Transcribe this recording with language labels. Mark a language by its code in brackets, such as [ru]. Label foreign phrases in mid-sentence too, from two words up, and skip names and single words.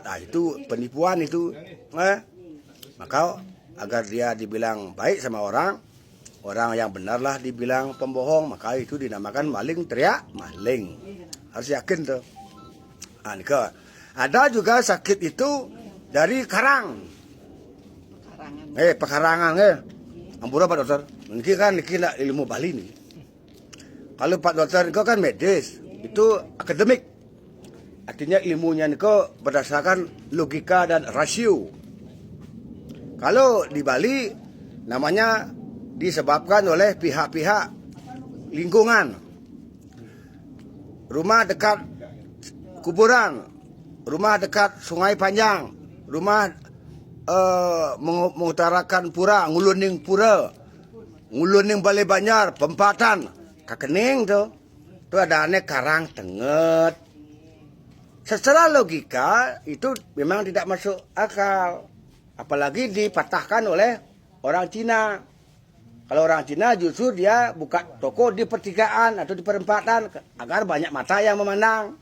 [id] Itu penipuan itu. Maka agar dia dibilang baik sama orang yang benarlah dibilang pembohong, maka itu dinamakan maling teriak maling. Harus yakin tuh. Ada juga sakit itu dari karang. Pekarangan. Ampura Pak Dokter. [ban] Niki nak ilmu Bali nih. [id] Kalau Pak Dokter kau kan medis, itu akademik. Artinya ilmunya kau berdasarkan logika dan rasio. Kalau di Bali namanya disebabkan oleh pihak-pihak lingkungan. Rumah dekat kuburan, rumah dekat sungai panjang, rumah mengutarakan pura, [ban] nguluning pura, nguluning balai banjar, [id] pempatan, kakening tu ada aneh karang tenget. Secara logika itu memang tidak masuk akal. Apalagi dipatahkan oleh orang Cina. Kalau orang Cina justru dia buka toko di pertigaan atau di perempatan agar banyak mata yang memandang.